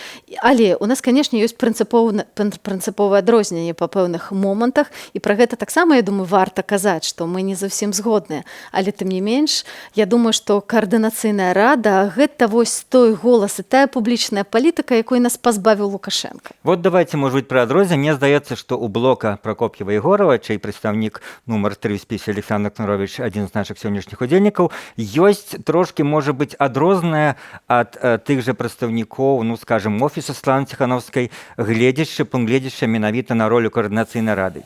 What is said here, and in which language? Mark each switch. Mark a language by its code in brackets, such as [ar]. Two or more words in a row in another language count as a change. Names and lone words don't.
[be] Але у нас, канешне, ёсць прынцыповае адрозненне па пэўных момантах, і пра гэта таксама, я думаю, варта казаць, што мы не зусім згодныя. Але тым не менш, я думаю, што каардынацыйная рада – гэта вось той голас і тая публічная палітыка, якой нас пазбавіў Лукашенко. [ru] Вот давайте, может быть, про адрозненне. [be] Мне здаецца, што у блока Прокоп'ева-Егорова, чый прадстаўнік нумар 3 ў спісе Александр Кнурович, адзін з нашых сённяшніх удзельнікаў, ёсць трошки, можа быць, адрознае ад тых жа прадстаўнікоў, ну, скажем, офісу Светланы Ціхановскай, пункт гледзяча менавіта на ролю каардынацыйнай рады.